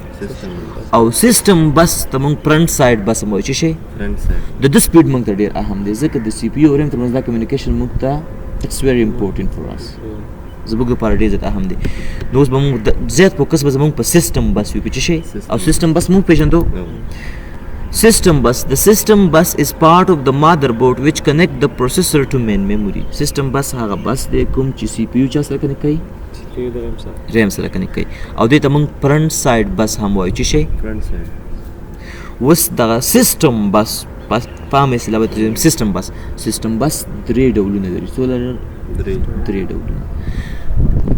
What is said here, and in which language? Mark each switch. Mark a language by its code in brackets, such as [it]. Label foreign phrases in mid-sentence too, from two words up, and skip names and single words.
[ps] او [en] system bus [ps] ته موږ [en] front side bus [ps] هم وایو. څه شی؟ د ده سپیډ موږ ته ډېر اهم دی، ځکه د CPU او ریم ترمنځ دا کمیونیکیشن موږ ته [en] it's very important for us. [ps] زموږ لپاره ډېر زیات اهم دی. نو اوس به موږ زیات فوکس به زموږ په [en] system bus [ps] وي، په څه شی او [en] system bus [ps] موږ پېژندو. [en] System bus. The system bus is part of the motherboard which connect the processor to main memory. System bus [ps] هغه بس دی کوم چې سی پی یو چا سره کنیکټ کوي، ریم سره کنیکټ کوي، او دې ته موږ [en] front side bus [ps] هم وایو. څه شی [en] front side. [ps] اوس دغه [en] system bus [ps] په عامه اصطلاح به [en] system bus, system bus [ps] 3 ډولونه لري. څو لري؟ 3 ډولونه.